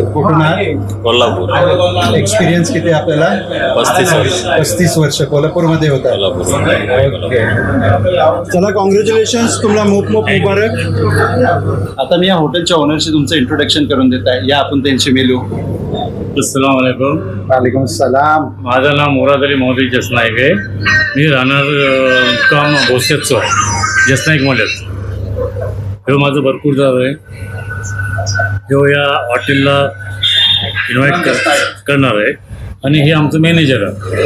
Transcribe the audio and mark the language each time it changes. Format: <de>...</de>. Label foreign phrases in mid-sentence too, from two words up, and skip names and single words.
<mr>कुठून आहे? कोल्हापूर. एक्सपिरियन्स किती आहे आपल्याला? 35 वर्ष. 35 वर्ष कोल्हापूरमध्ये होता. कोल्हापूर. ओके चला कॉंग्रॅच्युलेशन्स तुम्हाला खूप खूप मुबारक. आता मी या हॉटेलच्या ओनरशी तुमचं इंट्रोडक्शन करून देत आहे. या आपण त्यांची मिळू.</mr> <ar>السلام عليكم. وعليكم السلام.</ar> <mr>माझं नाव मुराद अली मोहम्मद जसनाईक आहे. मी राहणार काम भोसेतचो आहे. जसनाईक मल्यात हे माझं भरपूर जाव आहे. ह्यो या हॉटेलला इन्व्हाइट करणार आहे आणि हे आमचं मॅनेजर आहे.</mr>